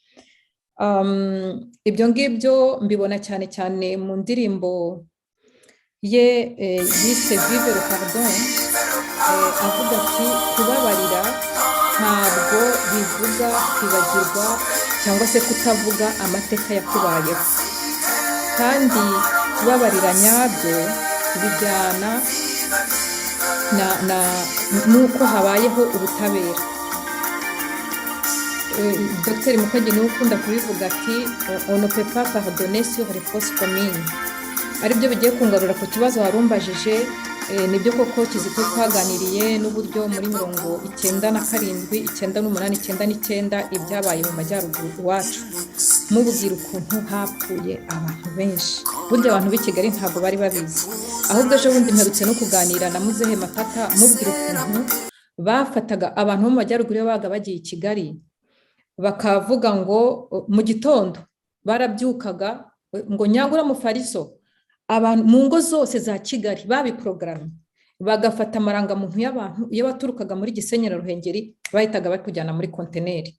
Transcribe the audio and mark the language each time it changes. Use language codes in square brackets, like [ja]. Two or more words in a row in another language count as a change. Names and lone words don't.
[rw] Ibyo ngibyo mbibona cyane cyane mu ndirimbo ye yise Vive le Pardon, avuga ati kubabarira ntabwo bivuga kwibagirwa cyangwa se kutavuga amateka yakubayeho, kandi kubabarira nyabyo bijyana nuko habayeho ubutabera. Dr Mukwege niwe ukunda kubivuga ati [fr] on ne peut pas pardonner sur les fausses communes. [rw] Aribyo bigiye kungarura ku kibazo warumbajije. Nibyo koko Kizito twaganiriye n'uburyo muri 97, 98, 99 ibyabaye mu majyaruguru iwacu, mubwira ukuntu hapfuye abantu benshi. Burya abantu b'i Kigali ntabwo bari babizi, ahubwo ejo bundi mperutse no kuganira na Muzehe Matata mubwira ukuntu bafataga abantu mu majyaruguru iyo baga bagiye i Kigali, bakavuga ngo mu gitondo barabyukaga ngo Nyangura Mufariso, abantu mu ngo zose za Kigali babiprograme, bagafata amarangamuntu y'abantu iyo baturukaga muri Gisenyi na Ruhengeri bahitaga bakujyana muri konteneri.